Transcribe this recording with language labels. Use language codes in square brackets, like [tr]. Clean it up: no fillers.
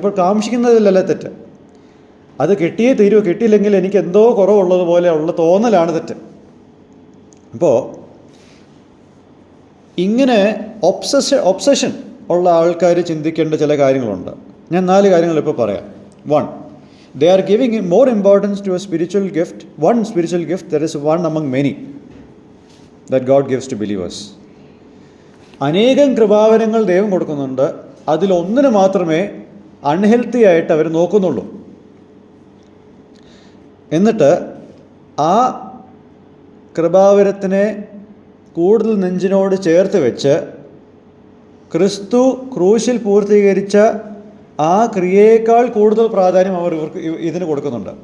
[ml] അപ്പോൾ കാംക്ഷിക്കുന്നതിലല്ല തെറ്റ്, അത് കിട്ടിയേ തീരൂ, കിട്ടിയില്ലെങ്കിൽ എനിക്ക് എന്തോ കുറവുള്ളതുപോലെ ഉള്ള തോന്നലാണ് തെറ്റ്. അപ്പോൾ ഇങ്ങനെ ഒബ്സഷൻ ഉള്ള ആൾക്കാർ ചിന്തിക്കേണ്ട ചില കാര്യങ്ങളുണ്ട്. ഞാൻ 4 കാര്യങ്ങൾ ഇപ്പോൾ പറയാം. [en] 1, they are giving more importance to a spiritual gift, one spiritual gift that is one among many that God gives to believers. [ml] അനേകം കൃപാവരങ്ങൾ ദൈവം കൊടുക്കുന്നുണ്ട്, അതിലൊന്നിന് മാത്രമേ അൺഹെൽത്തി ആയിട്ട് അവർ നോക്കുന്നുള്ളൂ. എന്നിട്ട് ആ കൃപാവരത്തിനെ കൂടുതൽ നെഞ്ചിനോട് ചേർത്ത് വെച്ച് ക്രിസ്തു ക്രൂശിൽ പൂർത്തീകരിച്ച ആ ക്രിയയേക്കാൾ കൂടുതൽ പ്രാധാന്യം ഇവർക്ക് ഇതിന് കൊടുക്കുന്നുണ്ട്.